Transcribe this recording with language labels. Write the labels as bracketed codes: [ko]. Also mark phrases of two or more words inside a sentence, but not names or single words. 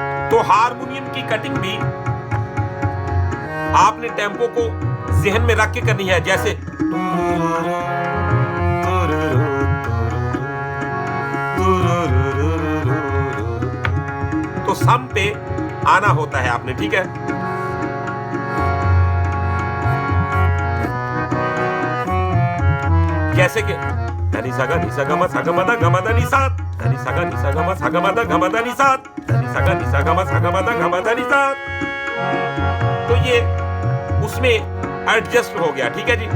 [hi] तो हारमोनियम की कटिंग भी आपने टेम्पो को जहन में रख के करनी है, जैसे तो सम पे आना होता है आपने, ठीक है। जैसे कि धनी सा गा नी सा गा मा सा गा मा दा गा मा दा नी सा, धनी सा गा नी सा गा मा सा गा मा दा गा मा दा नी सा, धनी सा गा नी सा गा मा सा गा मा दा गा मा दा नी सा। तो ये उसमें एडजस्ट हो गया, ठीक है जी।